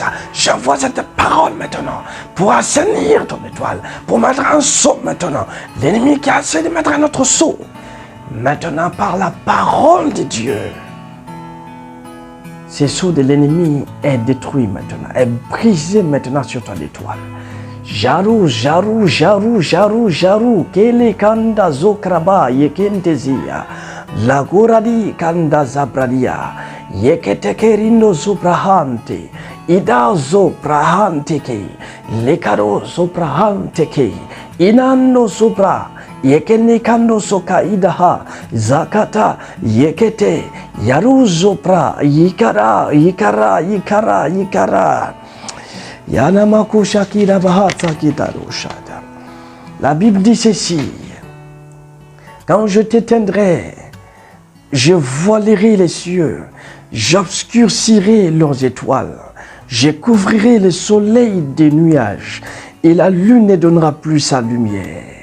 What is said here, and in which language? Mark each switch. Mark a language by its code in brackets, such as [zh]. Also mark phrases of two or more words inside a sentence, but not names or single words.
[fr] J'envoie cette parole maintenant pour assainir ton étoile. Pour mettre un sceau maintenant. L'ennemi qui a essayé de mettre un autre sceau. Maintenant par la parole de Dieu. Ce sceau de l'ennemi est détruit maintenant. Est brisé maintenant sur ton étoile. Jaru, jaru, jaru, jaru, jaru, kele kanda zokraba yekentezia, laguradi kanda zabradia, yeketekerindo zubrahante, ida zobrahante ke, lekaro zobrahante ke, inando zobra, yekenikando soka idaha, zakata, yekete, yaru zobra, yikara, yikara, yikara, yikara. La Bible dit ceci. Quand je t'éteindrai, je voilerai les cieux, j'obscurcirai leurs étoiles, je couvrirai le soleil des nuages Et la lune ne donnera plus sa lumière.